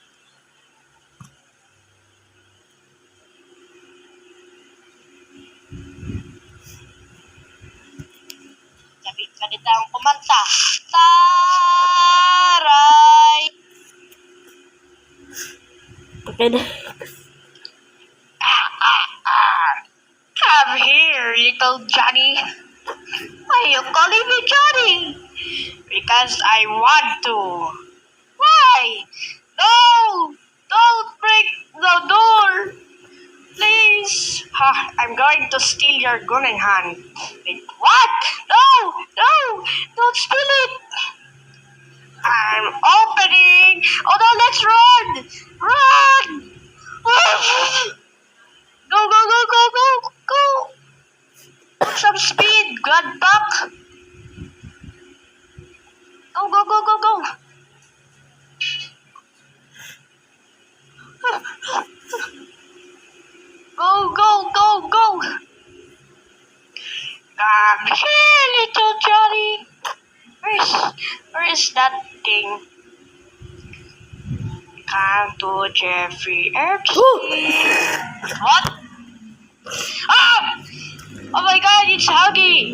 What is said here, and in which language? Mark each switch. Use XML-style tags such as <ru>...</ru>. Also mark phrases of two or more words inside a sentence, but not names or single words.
<tl>Salita ang kumanta. Taray! Okay na.</tl> <en>Come here, little Johnny. Why are you calling me Johnny? Because I want to. Why? No! Don't break the door! Please! I'm going to steal your gun in hand. Wait, what? No! No! Don't steal it! I'm opening! Oh no, let's run! Run! Go, go, go, go, go, go! Put some speed, Godbuck! Go, go, go, go, go! Go, go, go, go! Come here, little Johnny! Where is that thing? Come to Jeffrey Epstein. What? Ah! Oh my God, it's Huggy!</en>